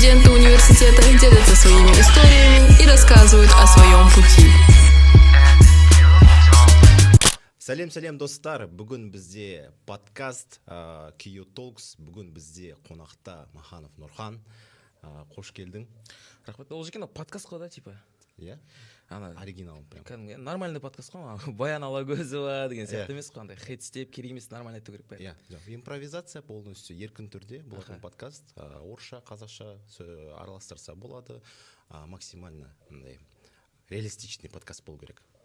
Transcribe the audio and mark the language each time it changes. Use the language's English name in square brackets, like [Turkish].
[Russian] университета делятся своими историями и рассказывают о своем пути. [Kazakh] Сәлем достар, бүгін бізде подкаст Q Talks, бүгін бізде қонақта Маханов Нұрхан. Қош келдің. Рахмет. Ол екен подкаст қой да, типа. [Russian] Иә? Оригинал прям. [Kazakh] Кәдімгі нормальный подкаст қой, Баян Алагөзова деген сияқты емес қой, андай хейт істеп керек емес, нормально айту керек бәрі. Иә, [Russian] импровизация полностью [Kazakh] еркін түрде болатын подкаст. Орысша, қазақша араластырса болады. [Russian] Максимально реалистичный подкаст [Kazakh] болу керек.